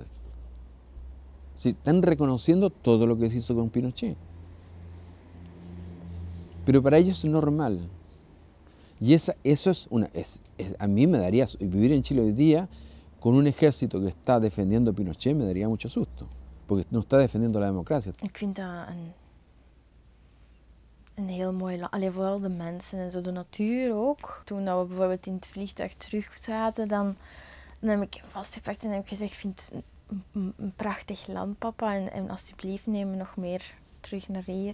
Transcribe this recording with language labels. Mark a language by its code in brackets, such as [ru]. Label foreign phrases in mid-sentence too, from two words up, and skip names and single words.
[es] Sí, están reconociendo todo lo que se hizo con Pinochet. Pero para ellos es normal. Y eso a mí me daría, vivir en Chile hoy día, con un ejército que está defendiendo a Pinochet, me daría mucho susto. Porque no está defendiendo la democracia. [nl] Ik vind dat een heel mooi land. Allee, vooral de mensen en zo, de natuur ook. Toen we bijvoorbeeld in het vliegtuig terug zaten, dan heb ik hem vastgepakt en heb ik gezegd, ik vind het een prachtig land, papa. En alsjeblieft, neem me nog meer terug naar hier.